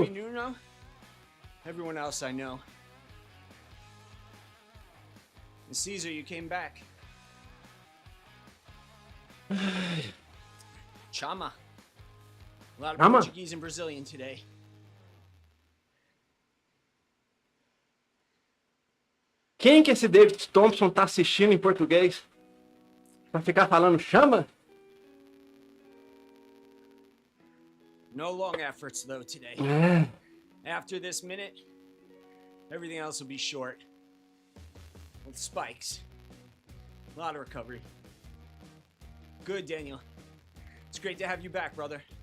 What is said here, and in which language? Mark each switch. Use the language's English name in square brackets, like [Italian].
[English] Maybe new now? Everyone else I know. And Caesar, you came back. [Portuguese] Chama. [English] A lot of [Portuguese] Chama? [English] Portuguese and Brazilian today. [Portuguese] Quem que esse David Thompson tá assistindo em português? Pra ficar falando chama? [English] No long efforts though today. [Portuguese] É. [English] After this minute, everything else will be short. With spikes. A lot of recovery. Good, Daniel. It's great to have you back, brother.